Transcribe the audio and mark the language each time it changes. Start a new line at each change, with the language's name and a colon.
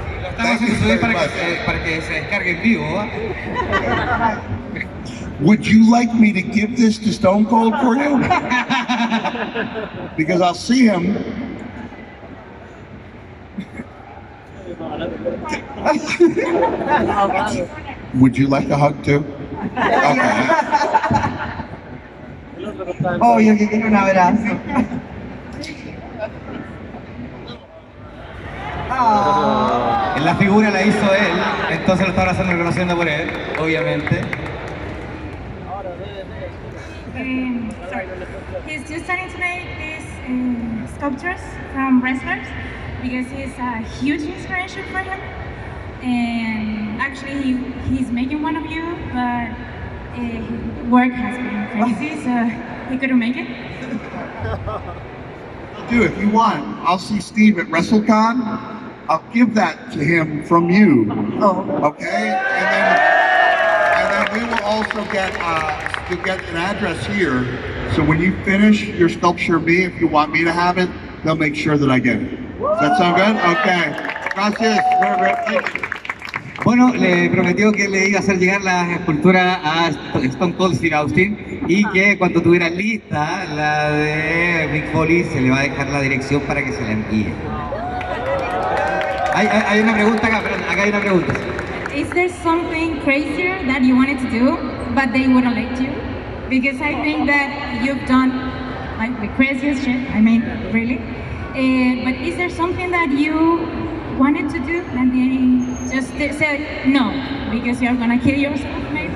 Spanish: Estamos haciendo para que se descargue en vivo.
English: Would you like me to give this to Stone Cold for you? Because I'll see him. Would you like a hug too? Okay.
Spanish: Obvio que quiero un abrazo. En la figura la hizo él, entonces lo está abrazando y reconociendo por él, obviamente.
English: Sorry. He's just starting to make these sculptures from wrestlers because he's a huge inspiration for him. And actually, he's making one of you, but work has been crazy, so he couldn't make it. do, if you want, I'll see Steve at WrestleCon. I'll give that to him from you. Oh. Okay? And then we will also get you'll get an address here. So when you finish your sculpture of me, if you want me to have it, they'll make sure that I get it. Does that sound good? Okay. Gracias. Thank you.
Spanish: Bueno, le prometió que le iba a hacer llegar la escultura a Stone Cold Steve Austin y que cuando tuviera lista la de Mick Foley se le va a dejar la dirección para que se la envíe. Hay una pregunta acá, perdón, acá hay una pregunta.
English: Is there something crazier that you wanted to do, but they wouldn't let you? Because I think that you've done like the craziest shit, I mean, really. But is there something that you wanted to do and they just said no, because you're gonna kill yourself maybe?